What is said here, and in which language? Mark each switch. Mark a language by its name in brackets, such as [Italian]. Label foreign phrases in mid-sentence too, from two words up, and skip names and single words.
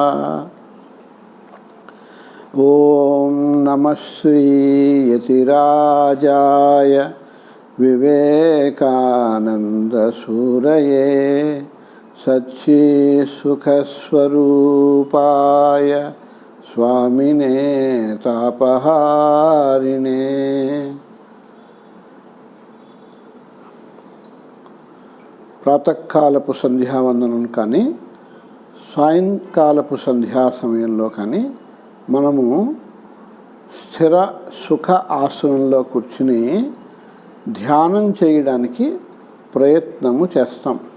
[Sanskrit] ओम नमः श्री यतिराजाय विवेकानंद सूरये सच्चित्सुखस्वरूपाय स्वामिने तापहारिणे। [Telugu] ప్రాతకాలపు సంధ్యావందనం కానీ సాయంకాలపు సంధ్యా సమయంలో కానీ మనము స్థిర సుఖ ఆసనంలో కూర్చుని ధ్యానం చేయడానికి ప్రయత్నము చేస్తాం.